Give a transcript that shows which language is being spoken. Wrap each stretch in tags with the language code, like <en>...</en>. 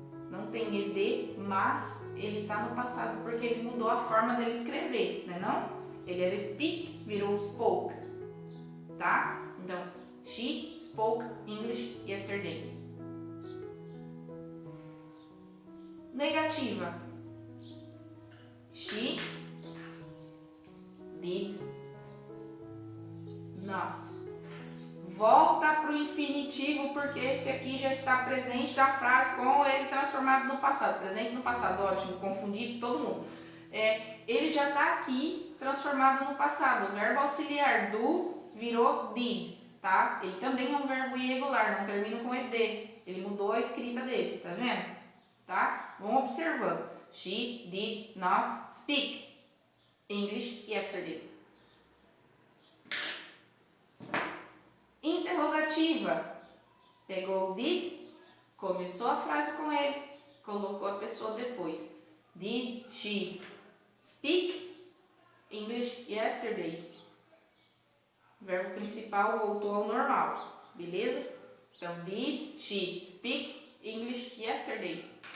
<pt>Não tem ed, mas ele está no passado porque ele mudou a forma dele escrever, né não? Ele era speak, virou spoke, tá? Então,</pt> <en>she spoke English yesterday.</en> <pt>Negativa.</pt> <en>She did not.</en> <pt>Volta para o infinitivo porque esse aqui já está presente da frase com ele transformado no passado. Presente no passado, ótimo, confundi todo mundo. Ele já está aqui transformado no passado. O verbo auxiliar do virou did, tá? Ele também é um verbo irregular, não termina com ed. Ele mudou a escrita dele, tá vendo? Tá? Vamos observando.</pt> <en>She did not speak English yesterday.</en> <pt>Interrogativa. Pegou o did, começou a frase com ele, colocou a pessoa depois.</pt> <en>Did she speak English yesterday?</en> <pt>O verbo principal voltou ao normal, beleza? Então,</pt> <en>did she speak English yesterday?</en>